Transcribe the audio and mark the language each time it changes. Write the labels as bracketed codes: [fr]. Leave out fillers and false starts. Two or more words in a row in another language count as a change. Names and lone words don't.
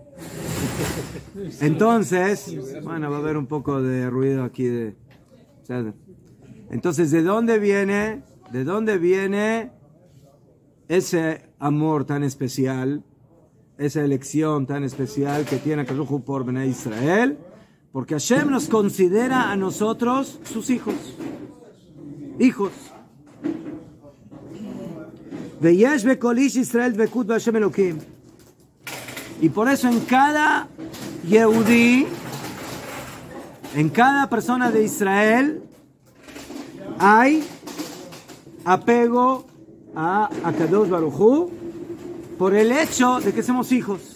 [es] Entonces, bueno, va a haber un poco de ruido aquí entonces, ¿de dónde viene ese amor tan especial, esa elección tan especial que tiene Akadosh Hu por [he] בני ישראל? [es] Porque Hashem nos considera a nosotros sus hijos. Hijos. [he] ויש בכל איש ישראל דבקות בהשם אלוקים. [es] Y por eso en cada Yehudí, en cada persona de Israel, hay apego a Akadosh Baruj Hu por el hecho de que somos hijos.